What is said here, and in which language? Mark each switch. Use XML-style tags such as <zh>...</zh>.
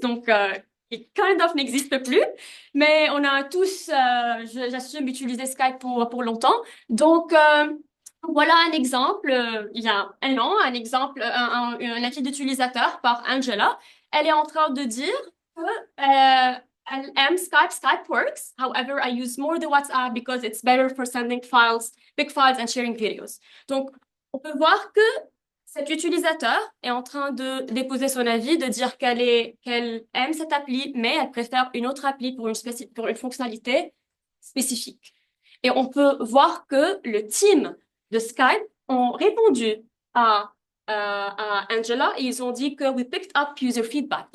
<fr>Donc, qui</fr> <en>kind of</en> <fr>n'existe plus, mais on a tous, j'assume, utilisé Skype pour longtemps. Donc, voilà un exemple, il y a un an, un exemple, un avis d'utilisateur par Angela. Elle est en train de dire que elle aime Skype,</fr> <en>Skype works. However, I use more the WhatsApp because it's better for sending files, big files and sharing videos.</en> <fr>Donc, on peut voir que cet utilisateur est en train de déposer son avis, de dire qu'elle aime cette appli, mais elle préfère une autre appli pour une fonctionnalité spécifique. Et on peut voir que le team de Skype ont répondu à Angela et ils ont dit que</fr> <en>we picked up user feedback.</en>